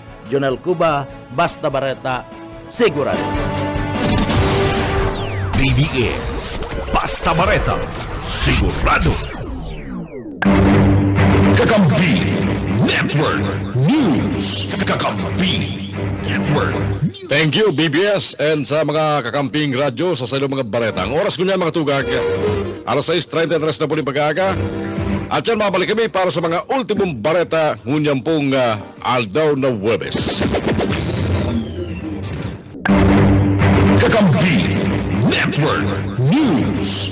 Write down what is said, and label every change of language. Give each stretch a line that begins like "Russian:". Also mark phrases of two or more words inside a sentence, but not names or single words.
Bikol: Jonel Cuba, Basta Bareta, sigurado. BBS Basta Bareta, sigurado. Kakampi Network News. Kakampi Network.
English: Thank you,
Bikol: BBS, and sa mga kakamping radyo sa silo mga bareta. Ang oras ko niya mga tugag, alas 6:33 na po ng pag-aaga. At yan, mabalik kami para sa mga ultimong bareta ngunyang pong aldaw na Huwebes. Kakampi Network News.